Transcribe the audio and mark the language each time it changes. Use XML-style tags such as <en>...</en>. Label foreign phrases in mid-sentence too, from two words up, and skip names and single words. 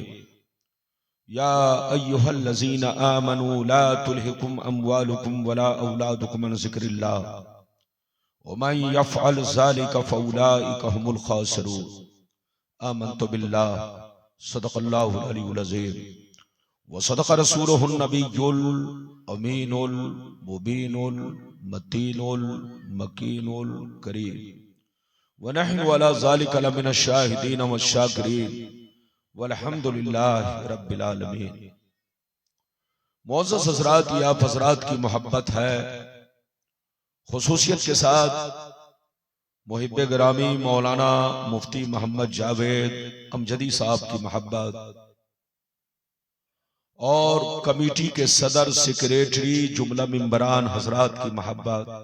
<ar>يا أيها الذين آمنوا لا تلهكم أموالكم ولا أولادكم عن ذكر الله ومن يفعل ذلك فأولئك هم الخاسرون. آمنت بالله صدق الله العلي العظيم وصدق رسوله النبي الأمين المبين المتين المكين الكريم ونحن على ذلك لمن الشاهدين والشاكرين والحمد لله رب العالمين.</ar> <ur>معزز حضرات، یا حضرات کی محبت ہے، خصوصیت کے ساتھ محب گرامی مولانا مفتی محمد جاوید امجدی صاحب کی محبت اور کمیٹی کے صدر سیکرٹری جملہ ممبران حضرات کی محبت</ur>